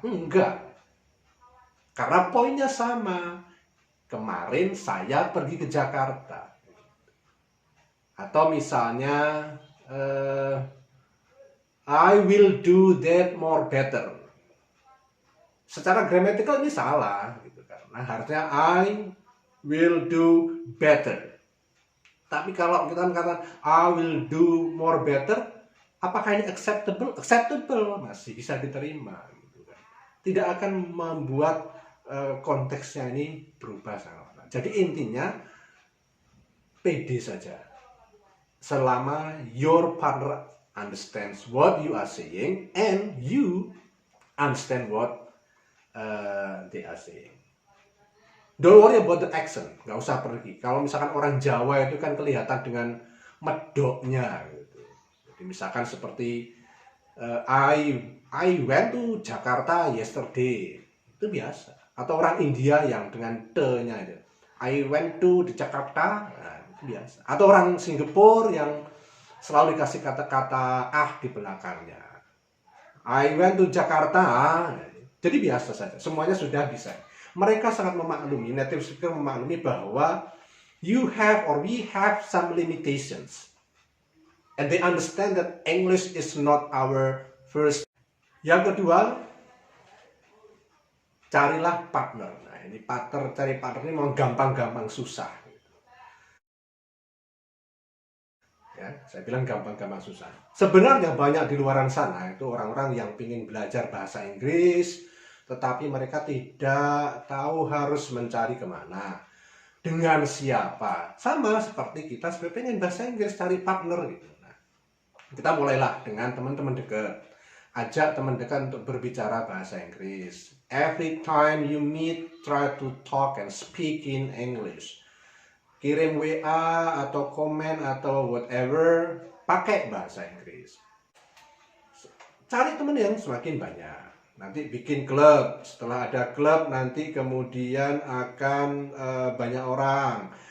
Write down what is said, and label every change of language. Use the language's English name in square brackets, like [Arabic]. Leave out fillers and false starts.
[Indonesian] Enggak. Karena poinnya sama. Kemarin saya pergi ke Jakarta. Atau misalnya [English] I will do that more better. [Indonesian] Secara gramatikal ini salah gitu kan. Nah, harusnya [English] I will do better. [Indonesian] Tapi kalau kita mengatakan [English] I will do more better, [Indonesian] apakah ini acceptable? Acceptable, masih bisa diterima gitu kan. Tidak akan membuat konteksnya ini berubah sangat. Jadi intinya pede saja. Selama [English] your partner understands what you are saying and you understand what they are saying. Don't worry about the accent, [Indonesian] nggak usah pergi. Kalau misalkan orang Jawa itu kan kelihatan dengan medoknya gitu. Jadi misalkan seperti [English] I went to Jakarta yesterday, [Indonesian] itu biasa. Atau orang India yang dengan te-nya itu, [English] I went to [Indonesian] di Jakarta, nah, itu biasa. Atau orang Singapura yang selalu dikasih kata-kata di belakangnya, [English] I went to Jakarta. [Indonesian] Jadi biasa saja, semuanya sudah bisa. Mereka sangat memaklumi, native speaker memaklumi bahwa [English] you have or we have some limitations. And they understand that English is not our first. [Indonesian] Yang kedua, carilah partner. Nah, ini cari partner ini memang gampang-gampang susah. Ya, saya bilang gampang-gampang susah. Sebenarnya banyak di luaran sana itu orang-orang yang ingin belajar bahasa Inggris, tetapi mereka tidak tahu harus mencari kemana, dengan siapa. Sama seperti kita sebenarnya pengen bahasa Inggris, cari partner gitu. Nah, kita mulailah dengan teman-teman dekat. Ajak teman dekat untuk berbicara bahasa Inggris. [English] Every time you meet, try to talk and speak in English. [Indonesian] Kirim WA atau komen atau whatever, pakai bahasa Inggris. Cari teman yang semakin banyak. Nanti bikin klub, setelah ada klub nanti kemudian akan banyak orang.